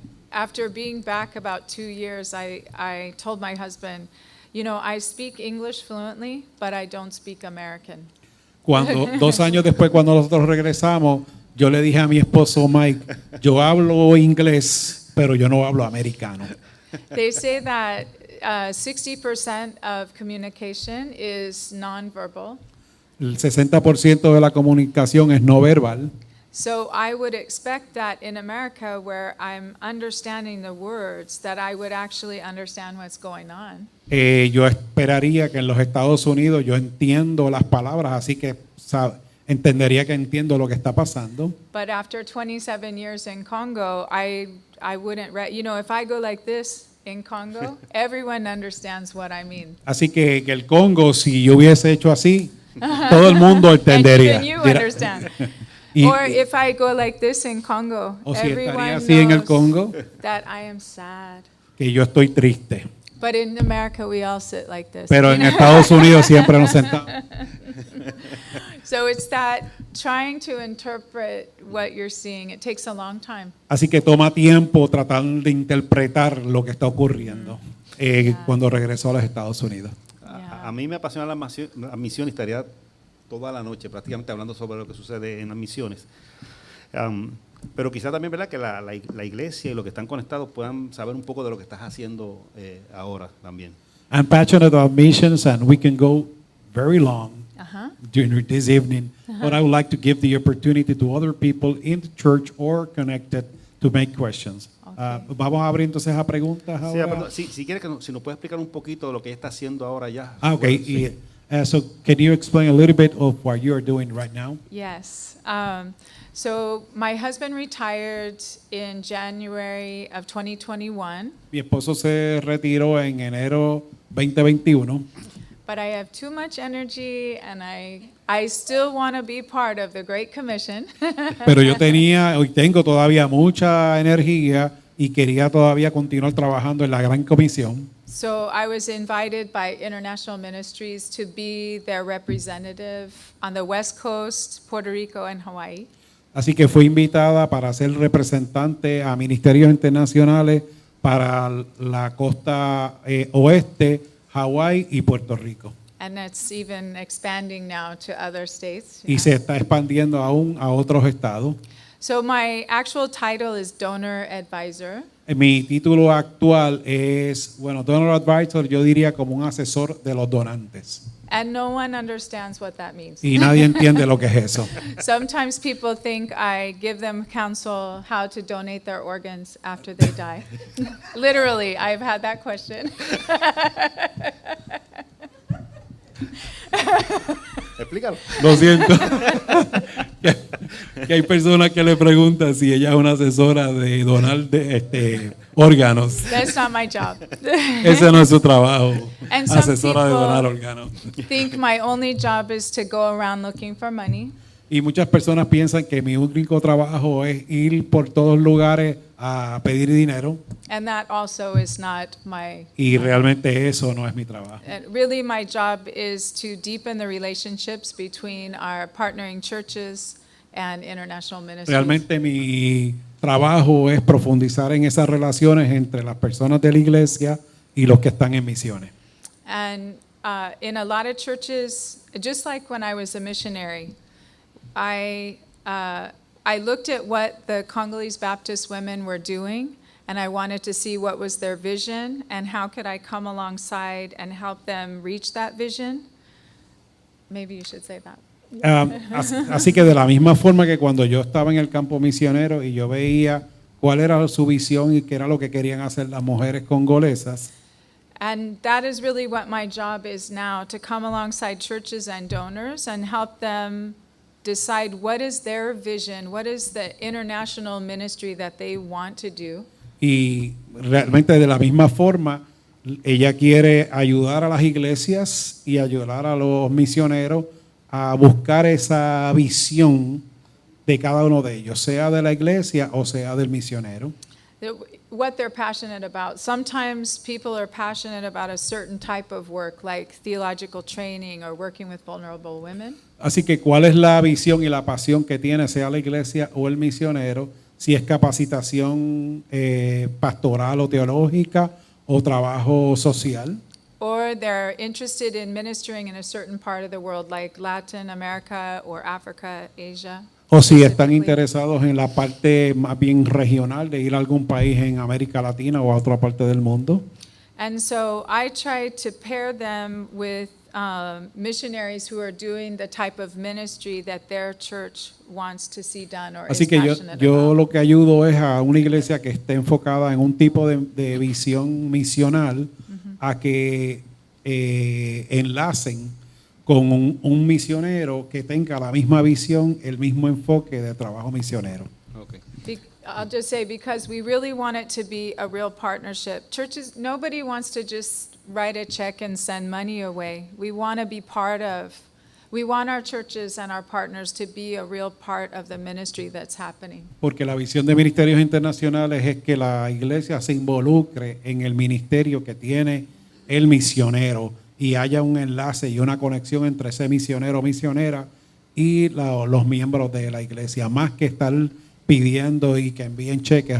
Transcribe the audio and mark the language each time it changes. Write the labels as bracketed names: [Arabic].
[English] After being back about 2 years, I told my husband, I speak English fluently, but I don't speak American. [Spanish] Cuando 2 años después, cuando nosotros regresamos, yo le dije a mi esposo Mike, yo hablo inglés, pero yo no hablo americano. [English] They say that 60% of communication is nonverbal. [Spanish] El 60% de la comunicación es no verbal. [English] So I would expect that in America, where I'm understanding the words, that I would actually understand what's going on. [Spanish] Yo esperaría que en los Estados Unidos yo entiendo las palabras, así que entendería que entiendo lo que está pasando. [English] But after 27 years in Congo, I wouldn't, if I go like this in Congo, everyone understands what I mean. [Spanish] Así que el Congo, si yo hubiese hecho así, todo el mundo entendería. [English] And even you understand. Or if I go like this in Congo, [Spanish] o si estaría [English] everyone [Spanish] así en el Congo, [English] knows that I am sad. [Spanish] que yo estoy triste. [English] But in America, we all sit like this. [Spanish] Pero en Estados Unidos siempre nos sentamos. [English] So it's that trying to interpret what you're seeing. It takes a long time. [Spanish] Así que toma tiempo tratar de interpretar lo que está ocurriendo cuando regresó a los Estados Unidos. A mí me apasiona la misión y estaría toda la noche prácticamente hablando sobre lo que sucede en las misiones. Pero quizá también, ¿verdad?, que la iglesia y los que están conectados puedan saber un poco de lo que estás haciendo ahora también. [English] I'm passionate about missions and we can go very long during this evening, but I would like to give the opportunity to other people in the church or connected to make questions. Okay. [Spanish] Vamos a abrir entonces a preguntas ahora. Si quieres si nos puede explicar un poquito de lo que ella está haciendo ahora ya. [English] Okay. [Spanish] Sí. [English] So can you explain a little bit of what you are doing right now? Yes. So my husband retired in January of 2021. [Spanish] Mi esposo se retiró en enero 2021. [English] But I have too much energy and I still want to be part of the Great Commission. [Spanish] Pero yo tengo todavía mucha energía y quería todavía continuar trabajando en la Gran Comisión. [English] So I was invited by International Ministries to be their representative on the West Coast, Puerto Rico, and Hawaii. [Spanish] Así que fui invitada para ser representante a ministerios internacionales para la costa oeste, Hawái y Puerto Rico. [English] And it's even expanding now to other states. [Spanish] Y se está expandiendo aún a otros estados. [English] So my actual title is Donor Advisor. [Spanish] Mi título actual es, Donor Advisor, yo diría como un asesor de los donantes. [English] And no one understands what that means. [Spanish] Y nadie entiende lo que es eso. [English] Sometimes people think I give them counsel how to donate their organs after they die. Literally, I've had that question. [Spanish] Explícalo. Lo siento. que hay personas que le preguntan si ella es una asesora de donar órganos. [English] That's not my job. [Spanish] Ese no es su trabajo, [English] And some [Spanish] asesora de donar [English] people [Spanish] órganos. [English] think my only job is to go around looking for money. [Spanish] Y muchas personas piensan que mi único trabajo es ir por todos lugares a pedir dinero. [English] And that also is not my. [Spanish] Y realmente eso no es mi trabajo. [English] Really, my job is to deepen the relationships between our partnering churches and international ministries. [Spanish] Realmente mi trabajo es profundizar en esas relaciones entre las personas de la iglesia y los que están en misiones. [English] And in a lot of churches, just like when I was a missionary, I looked at what the Congolese Baptist women were doing, and I wanted to see what was their vision and how could I come alongside and help them reach that vision. Maybe you should say that. [Spanish] Así que de la misma forma que cuando yo estaba en el campo misionero y yo veía cuál era su visión y qué era lo que querían hacer las mujeres congolesas. [English] And that is really what my job is now, to come alongside churches and donors and help them decide what is their vision, what is the international ministry that they want to do. [Spanish] Y realmente de la misma forma, ella quiere ayudar a las iglesias y ayudar a los misioneros a buscar esa visión de cada uno de ellos, sea de la iglesia o sea del misionero. [English] What they're passionate about. Sometimes people are passionate about a certain type of work, like theological training or working with vulnerable women. [Spanish] Así que, ¿cuál es la visión y la pasión que tiene, sea la iglesia o el misionero? Si es capacitación pastoral o teológica o trabajo social. [English] Or they're interested in ministering in a certain part of the world, like Latin America or Africa, Asia. [Spanish] O si están interesados en la parte más bien regional de ir a algún país en América Latina o a otra parte del mundo. [English] And so I try to pair them with missionaries who are doing the type of ministry that their church wants to see done or [Spanish] Así [English] is [Spanish] que [English] passionate [Spanish] yo [English] about. [Spanish] lo que ayudo es a una iglesia que esté enfocada en un tipo de visión misional a que enlacen con un misionero que tenga la misma visión, el mismo enfoque de trabajo misionero. [English] Okay. I'll just say, because we really want it to be a real partnership. Churches, nobody wants to just write a check and send money away. We want to be we want our churches and our partners to be a real part of the ministry that's happening. [Spanish] Porque la visión de ministerios internacionales es que la iglesia se involucre en el ministerio que tiene el misionero y haya un enlace y una conexión entre ese misionero o misionera y los miembros de la iglesia, más que estar pidiendo y que envíen cheques.